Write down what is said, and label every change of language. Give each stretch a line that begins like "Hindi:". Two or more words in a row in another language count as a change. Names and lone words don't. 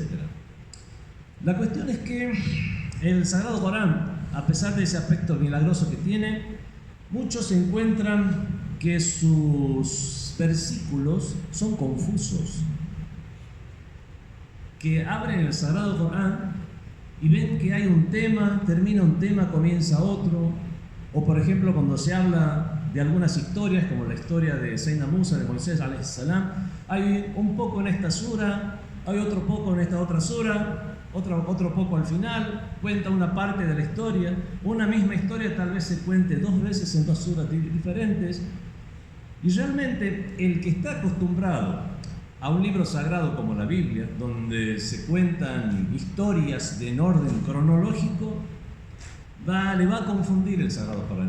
Spanish: La cuestión es que el Sagrado Corán, a pesar de ese aspecto milagroso que tiene, muchos encuentran que sus versículos son confusos, que abren el Sagrado Corán y ven que hay un tema, termina un tema, comienza otro, o por ejemplo cuando se habla de algunas historias, como la historia de Sayyidina Musa, de Moisés
Arabic: عليه السلام,
Spanish: hay un poco en esta sura, hay otro poco en esta otra sura, otro poco al final, cuenta una parte de la historia. Una misma historia tal vez se cuente dos veces en dos suras diferentes, y realmente el que está acostumbrado a un libro sagrado como la Biblia, donde se cuentan historias en orden cronológico, le va a confundir el Sagrado Corán.